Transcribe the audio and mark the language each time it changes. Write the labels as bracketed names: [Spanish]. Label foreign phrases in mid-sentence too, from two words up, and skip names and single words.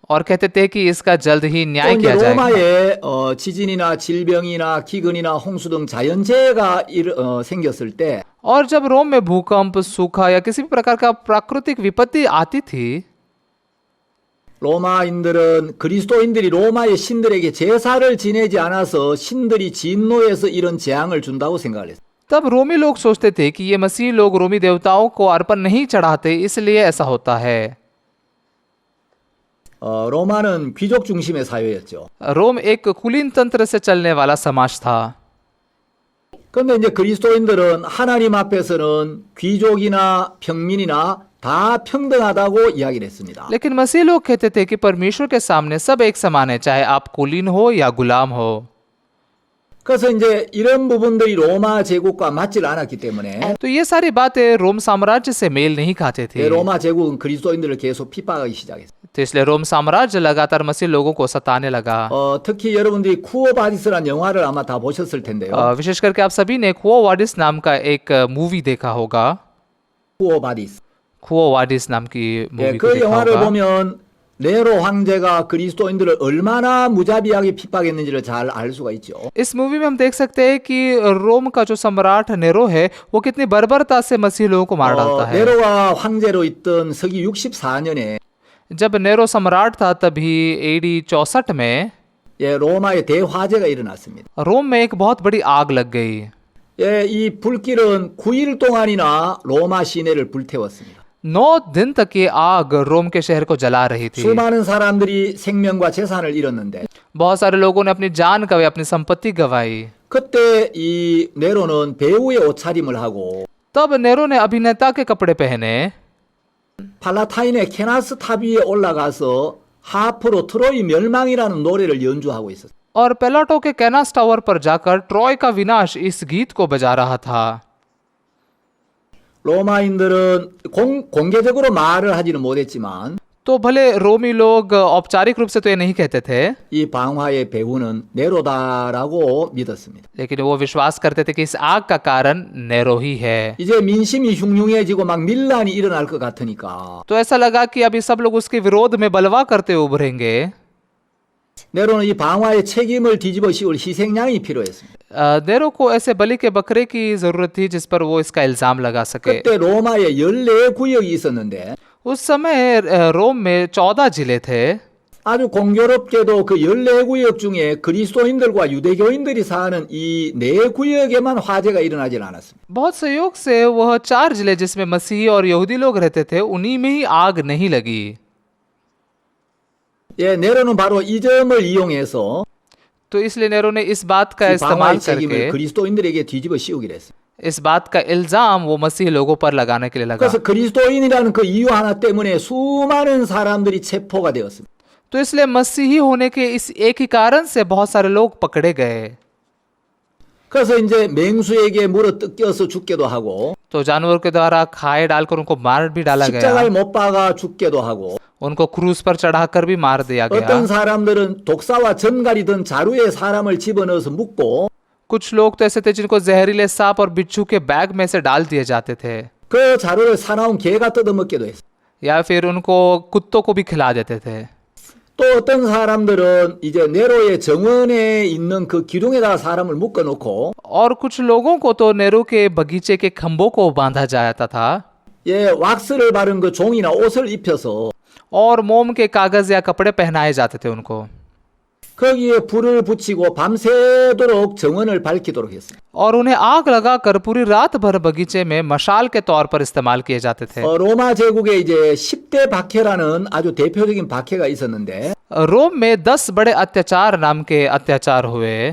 [Hindi] और कहते थे कि इसका जल्द ही [Korean] 또 [Hindi] न्याय [Korean] 이제 [Hindi] किया जाएगा। [Korean] 로마에 지진이나 질병이나 기근이나 홍수 등 자연재해가 생겼을 때 [Hindi] और जब रोम में भूकंप, सूखा या किसी भी प्रकार का प्राकृतिक विपत्ति आती थी [Korean] 로마인들은 그리스도인들이 로마의 신들에게 제사를 지내지 않아서 신들이 진노해서 이런 재앙을 준다고 생각을 했어요. [Hindi] तब रोमी लोग सोचते थे कि ये मसीह लोग रोमी देवताओं को अर्पण नहीं चढ़ाते इसलिए ऐसा होता है। [Korean] 로마는 귀족 중심의 사회였죠. [Hindi] रोम एक कुलीन तंत्र से चलने वाला समाज था। [Korean] 그런데 이제 그리스도인들은 하나님 앞에서는 귀족이나 평민이나 다 평등하다고 이야기를 했습니다. [Hindi] लेकिन मसीह लोग कहते थे कि परमेश्वर के सामने सब एक समान है, चाहे आप कुलीन हो या गुलाम हो। [Korean] 그래서 이제 이런 부분들이 로마 제국과 맞질 않았기 때문에 [Hindi] तो ये सारी बातें रोम साम्राज्य से मेल नहीं खाते थे। [Korean] 로마 제국은 그리스도인들을 계속 핍박하기 시작했어요. [Hindi] तो इसलिए रोम साम्राज्य लगातार मसीह लोगों को सताने लगा। [Korean] 특히 여러분들이 쿠오바디스라는 영화를 아마 다 보셨을 텐데요. [Hindi] विशेष करके आप सभी ने कुओ वाडिस नाम का एक मूवी देखा होगा। [Korean] 쿠오바디스. [Hindi] कुओ वाडिस नाम की मूवी को [Korean] 그 [Hindi] देखा [Korean] 영화를 [Hindi] होगा। [Korean] 보면 네로 황제가 그리스도인들을 얼마나 무자비하게 핍박했는지를 잘 알 수가 있죠. [Hindi] इस मूवी में हम देख सकते हैं कि रोम का जो सम्राट नेरो है वो कितनी बर्बरता से मसीह लोगों को मार डालता है। [Korean] 네로가 황제로 있던 서기 64년에 [Hindi] जब नेरो सम्राट था तभी AD 64 में [Korean] 로마에 대화재가 일어났습니다. [Hindi] रोम में एक बहुत बड़ी आग लग गई। [Korean] 이 불길은 9일 동안이나 로마 시내를 불태웠습니다. [Hindi] 9 दिन तक ये आग रोम के शहर को जला रही थी। [Korean] 수많은 사람들이 생명과 재산을 잃었는데 [Hindi] बहुत सारे लोगों ने अपनी जान गंवाई, अपनी संपत्ति गंवाई। [Korean] 그때 이 네로는 배우의 옷차림을 하고 [Hindi] तब नेरो ने अभिनेता के कपड़े पहने [Korean] 팔라타인의 케나스 탑 위에 올라가서 하프로 트로이 멸망이라는 노래를 연주하고 있었어요. [Hindi] और पेलाटो के कैनास टावर पर जाकर ट्रॉय का विनाश इस गीत को बजा रहा था। [Korean] 로마인들은 공개적으로 말을 하지는 못했지만 [Hindi] तो भले रोमी लोग औपचारिक रूप से तो ये नहीं कहते थे, [Korean] 이 방화의 배후는 네로다라고 믿었습니다. [Hindi] लेकिन वो विश्वास करते थे कि इस आग का कारण नेरो ही है। [Korean] 이제 민심이 흉흉해지고 막 밀란이 일어날 것 같으니까 [Hindi] तो ऐसा लगा कि अभी सब लोग उसके विरोध में बलवा करते उभरेंगे। [Korean] 네로는 이 방화의 책임을 뒤집어 씌울 희생양이 필요했습니다. [Hindi] नेरो को ऐसे बलि के बकरे की जरूरत थी जिस पर वो इसका इल्जाम लगा सके। [Korean] 그때 로마에 14구역이 있었는데 [Hindi] उस समय रोम में 14 जिले थे। [Korean] 아주 공교롭게도 그 14구역 중에 그리스도인들과 유대교인들이 사는 이 4구역에만 화재가 일어나질 않았습니다. [Hindi] बहुत संयोग से वह 4 जिले जिसमें मसीही और यहूदी लोग रहते थे उन्हीं में ही आग नहीं लगी। [Korean] 네로는 바로 이 점을 이용해서 [Hindi] तो इसलिए नेरो ने इस बात का [Korean] 이 [Hindi] इस्तेमाल [Korean] 방화의 책임을 [Hindi] करके [Korean] 그리스도인들에게 뒤집어 씌우기로 했습니다. [Hindi] इस बात का इल्जाम वो मसीह लोगों पर लगाने के लिए लगा। [Korean] 그래서 그리스도인이라는 그 이유 하나 때문에 수많은 사람들이 체포가 되었습니다. [Hindi] तो इसलिए मसीही होने के इस एक ही कारण से बहुत सारे लोग पकड़े गए। [Korean] 그래서 이제 맹수에게 물어 뜯겨서 죽게도 하고 [Hindi] तो जानवर के द्वारा खाए डालकर उनको मार भी डाला गया। [Korean] 십자가에 못 박아 죽게도 하고 [Hindi] उनको क्रूस पर चढ़ाकर भी मार दिया गया। [Korean] 어떤 사람들은 독사와 전갈이 든 자루에 사람을 집어넣어서 묶고 [Hindi] कुछ लोग तो ऐसे थे जिनको जहरीले सांप और बिच्छू के बैग में से डाल दिए जाते थे, [Korean] 그 자루를 사나운 개가 뜯어먹기도 했어요. [Hindi] या फिर उनको कुत्तों को भी खिला देते थे। [Korean] 또 어떤 사람들은 이제 네로의 정원에 있는 그 기둥에다가 사람을 묶어놓고 [Hindi] और कुछ लोगों को तो नेहरू के बगीचे के खंभों को बांधा जाता था [Korean] 왁스를 바른 그 종이나 옷을 입혀서 [Hindi] और मोम के कागज या कपड़े पहनाए जाते थे उनको, [Korean] 거기에 불을 붙이고 밤새도록 정원을 밝히도록 했습니다. [Hindi] और उन्हें आग लगाकर पूरी रात भर बगीचे में मशाल के तौर पर इस्तेमाल किए जाते थे। [Korean] 로마 제국에 이제 10대 박해라는 아주 대표적인 박해가 있었는데 [Hindi] रोम में 10 बड़े अत्याचार नाम के अत्याचार हुए।